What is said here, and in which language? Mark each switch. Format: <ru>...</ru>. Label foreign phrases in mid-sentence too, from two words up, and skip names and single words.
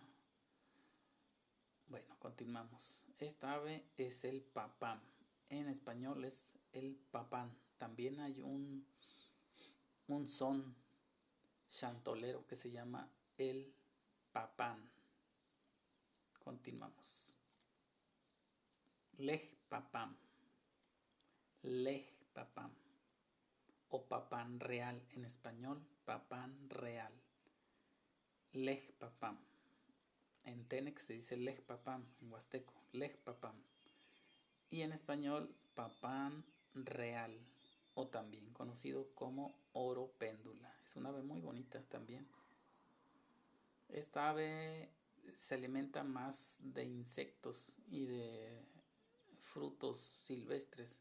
<es>Bueno, continuamos. Esta ave es el papán. En español es el papán. También hay un son chantolero que se llama el papán. Continuamos.</es> <hus>Lej papán. Lej papán.</hus> <es>O papán real en español. Papán real.</es> <hus>Lej papán.</hus> <es>En Tenec se dice</es> <hus>lej papán,</hus> <es>en huasteco,</es> <hus>lej papán.</hus> <es>Y en español, papán real, o también conocido como oro péndula. Es una ave muy bonita también. Esta ave se alimenta más de insectos y de frutos silvestres.</es>